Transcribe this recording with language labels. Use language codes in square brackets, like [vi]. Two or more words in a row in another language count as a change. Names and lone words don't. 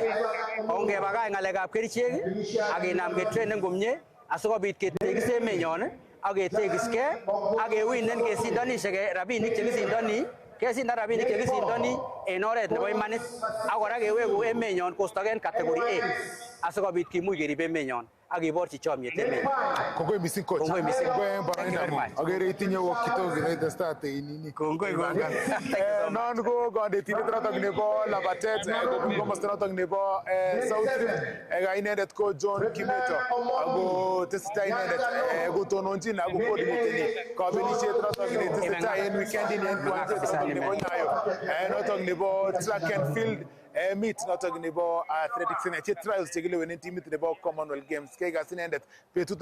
[kln] Ongebakach ng'alekab kerichek ak kinam ketrainen komie asikobit ketekis emenyon ak ketekiskei ak kewinen kesindonishe rabinik chekisindoni kesindan rabinik chekisindoni en oret nebo imanit ak kora kewegu emenyon kostogen category A asikobit kimuch kerib emenyon ak kiborchi chomyet emet. Kongoi missing coach. Kongoi missing. [en] Thank you very much. [kln] Agere itinye wakito United Stars nini. Kongoi. Non ko kandetindet notok nebo labatet kobun komosta notok nebo South Rift inendet ko John Kimeto ako tesetai inendet kotononjin ako coordinateni kabelisiet notok netesetai en weekend ini en kiwanjet notok nebo Nyayo notok nebo [en] track and field meet [kln] notok nebo athletics ne trials chekileweni timit nebo Commonwealth Games kekas inendet betut